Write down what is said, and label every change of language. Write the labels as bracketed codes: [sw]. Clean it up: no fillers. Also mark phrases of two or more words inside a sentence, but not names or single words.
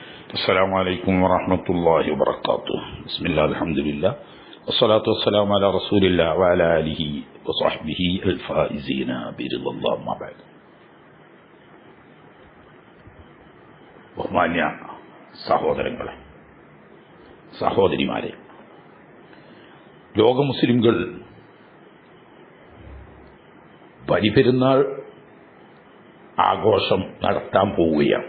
[ar] السلام عليكم ورحمة الله وبركاته. بسم الله الحمد لله والصلاة والسلام على رسول الله وعلى آله وصحبه الفائزين برضا الله ما بعد. [ml] ബഹുമാന്യ സഹോദരങ്ങളെ, സഹോദരിമാരെ, ലോക മുസ്ലിംകൾ ബലിപെരുന്നാൾ ആഘോഷം നടത്താൻ പോവുകയാണ്.